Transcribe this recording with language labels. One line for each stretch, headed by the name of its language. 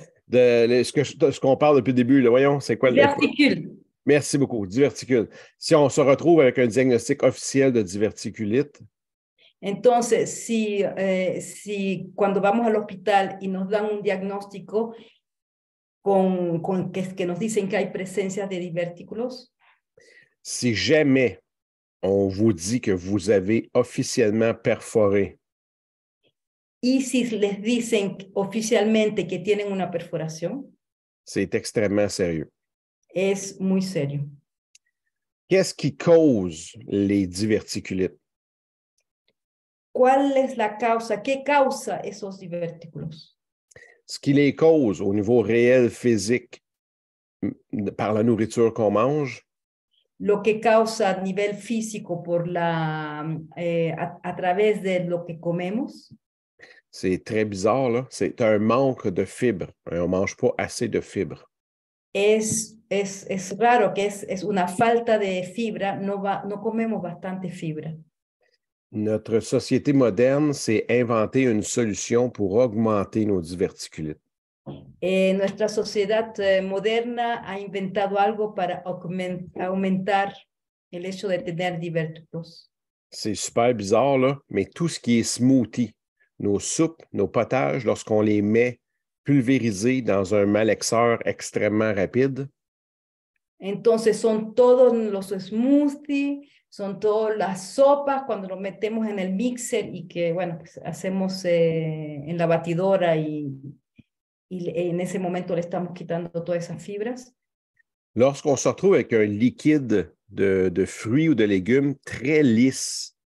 French: Ce qu'on parle depuis le début, là, voyons, c'est quoi le... Diverticule. Merci beaucoup, diverticule. Si on se retrouve avec un diagnostic officiel de diverticulite,
Spanish: entonces, si cuando vamos al hospital y nos dan un diagnóstico que nos dicen que hay presencia de divertículos,
French: si jamais on vous dit que vous avez officiellement perforé,
Spanish: y si les dicen oficialmente que tienen una perforación,
French: c'est extrêmement sérieux.
Spanish: es muy serio.
French: Qu'est-ce qui cause les diverticulites?
Spanish: ¿Cuál es la causa? ¿Qué causa esos divertículos?
French: Ce qui les cause au niveau réel physique par la nourriture qu'on mange,
Spanish: Lo que causa a nivel físico a través de lo que comemos.
French: c'est très bizarre, là. C'est un manque de fibres. On ne mange pas assez de fibres.
Spanish: Es raro que es una falta de fibra, no comemos bastante fibra.
French: Notre société moderne s'est inventé une solution pour augmenter nos diverticulites.
Spanish: Nuestra sociedad moderna ha inventado algo para aumentar el hecho de tener divertículos.
French: C'est super bizarre, là, mais tout ce qui est smoothie, nos soupes, nos potages, lorsqu'on les met pulvérisés dans un malaxeur extrêmement rapide,
Spanish: entonces son todos los smoothies, son todas las sopas cuando lo metemos en el mixer y que, bueno, pues hacemos en la batidora y en ese momento le estamos quitando todas esas fibras.
French: Lorsqu'on se retrouve avec un liquide de fruits ou de légumes très lisse,